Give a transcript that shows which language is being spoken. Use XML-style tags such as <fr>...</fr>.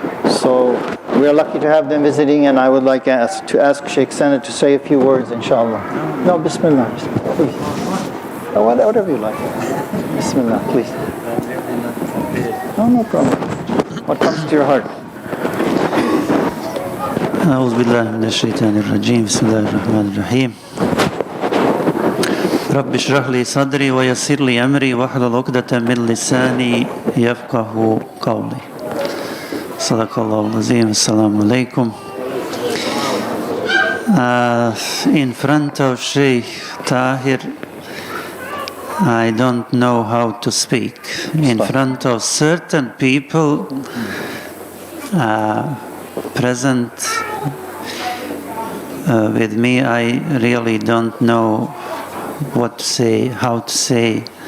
<en>So we are lucky to have them visiting, and I would like to ask Shaykh Senad to say a few words, inshallah. No, bismillah, please. Whatever you like. Bismillah, please. No problem. What comes to your heart?</en> <ar>أعوذ بالله من الشيطان الرجيم بسم الله الرحمن الرحيم رب اشرح لي صدري ويسر لي أمري واحلل عقدة من لساني يفقه قولي صدق الله العظيم. Assalamu alaikum.</ar> <en>In front of Shaykh Tahir, I don't know how to speak. In front of certain people present with me, I really don't know what to say, how to say.</en>